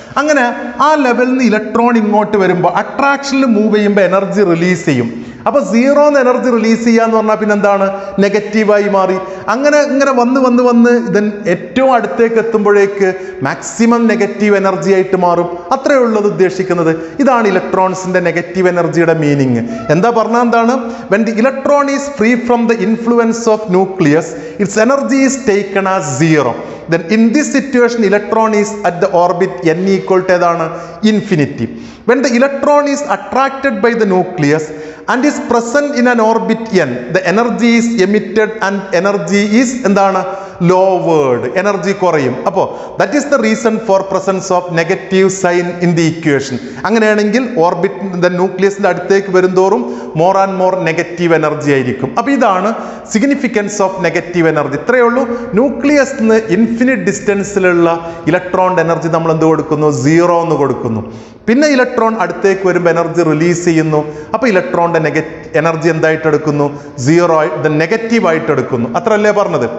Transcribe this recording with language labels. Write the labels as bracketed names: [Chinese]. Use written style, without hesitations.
[Malayalam] അങ്ങനെ ആ ലെവലിൽ നിന്ന് ഇലക്ട്രോൺ ഇങ്ങോട്ട് വരുമ്പോൾ അട്രാക്ഷനിൽ മൂവ് ചെയ്യുമ്പോൾ എനർജി റിലീസ് ചെയ്യും. അപ്പോൾ സീറോന്ന് എനർജി റിലീസ് ചെയ്യാന്ന് പറഞ്ഞാൽ പിന്നെ എന്താണ്, നെഗറ്റീവായി മാറി. അങ്ങനെ വന്ന് ഇതൻ ഏറ്റവും അടുത്തേക്ക് എത്തുമ്പോഴേക്ക് മാക്സിമം നെഗറ്റീവ് എനർജി ആയിട്ട് മാറും. അത്രയേ ഉള്ളത് ഉദ്ദേശിക്കുന്നത്. ഇതാണ് ഇലക്ട്രോൺസിന്റെ നെഗറ്റീവ് എനർജിയുടെ മീനിങ്. എന്താ പറഞ്ഞാൽ എന്താണ്, [English] when the electron is free from the influence of nucleus, its energy is taken as zero. Then in this situation electron is at the orbit n equal to ഏതാണ്, infinity. When the electron is attracted by the nucleus and is present in an orbit n, the energy is emitted and energy is എന്താണ്, lowered. [Malayalam] Energy കുറയും. [English] അപ്പോൾ that is the reason for presence of negative sign in the equation. [Malayalam] അങ്ങനെയാണെങ്കിൽ orbit ന്യൂക്ലിയസിന്റെ അടുത്തേക്ക് വരുന്തോറും more and more negative energy ആയിരിക്കും. അപ്പോൾ ഇതാണ് significance of negative energy. ഇത്രയേ ഉള്ളൂ. ന്യൂക്ലിയസിന് ഇൻഫിനിറ്റ് ഡിസ്റ്റൻസിലുള്ള ഇലക്ട്രോണിന്റെ എനർജി നമ്മൾ എന്ത് കൊടുക്കുന്നു, സീറോ എന്ന് കൊടുക്കുന്നു. പിന്നെ ഇലക്ട്രോൺ അടുത്തേക്ക് വരുമ്പോൾ എനർജി റിലീസ് ചെയ്യുന്നു. അപ്പോൾ ഇലക്ട്രോണിന്റെ എനർജി എന്തായിട്ട് എടുക്കുന്നു, സീറോ ആയിട്ട്, നെഗറ്റീവ് ആയിട്ട് എടുക്കുന്നു. അത്രയല്ലേ പറഞ്ഞത്.